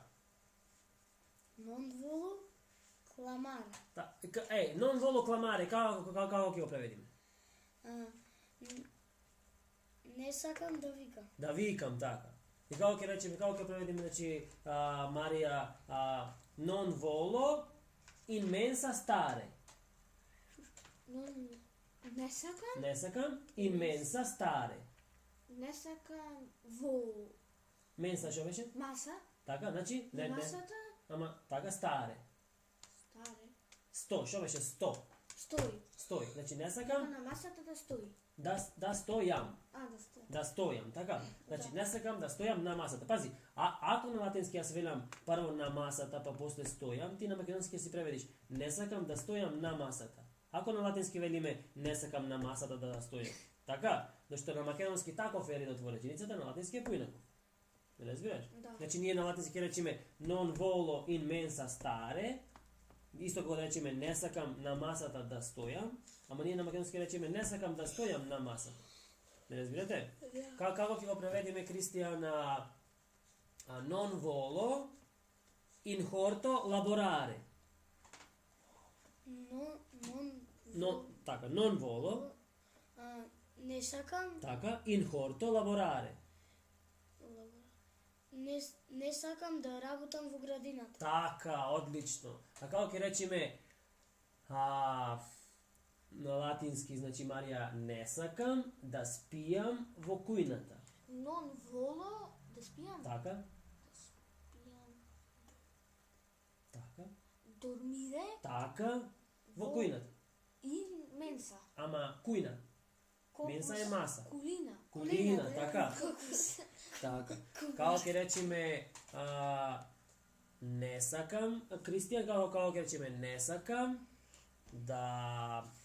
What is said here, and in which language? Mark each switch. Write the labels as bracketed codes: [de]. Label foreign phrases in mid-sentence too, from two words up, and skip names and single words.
[la] Non volo clamare. Non volo clamare, [mk] како ќе го преведиме? Не сакам да викам. Да викам, така. И како ќе речеме, како ќе преведиме, значи, Марија, [la] non volo in mensa stare. [mk] Не сакам. Не сакам, [la] in mensa stare. [mk] Не сакам во Менса што беше? маса. Така, значи, не, Масата ама, така, старе. старе. 100, што беше 100? Стои. Стои. Значи, не Сакам сакам на масата да стои. да стојам. Да стои. Да стојам, така? Значи, не сакам да стојам на масата. Пази, ако на латински јас велам прво на масата, па после стојам, ти на македонски ќе си преведиш не сакам да стојам на масата. Ако на латински велиме не сакам на масата да стојам. Така? Зашто на македонски таков е редот во реченицата, на латински е поинаков. Не разбираш? Да. Значи, ние на латински ќе речеме [la] non volo in mensa stare, [mk] исто кога да речеме не сакам на масата да стојам, ама ние на македонски речеме не сакам да стојам на масата. Не разбирате? Како ќе го преведиме, Кристијан, [la] non volo in horto laborare. Така, non volo, [mk] Не сакам. така, [la] in horto laborare. [mk] Не сакам да работам во градината. Така, одлично. А како ќе речеме на латински, значи, Марија, не сакам да спијам во кујната. [la] Non volo [mk] да спијам. Така, Спијам. така, Дормире така, во кујната. [la] in mensa. [mk] Ама кујна. Менса е маса. Кулина. Кулина, така. Така. Како ќе речеме не сакам, Кристијан, како ќе речеме не сакам да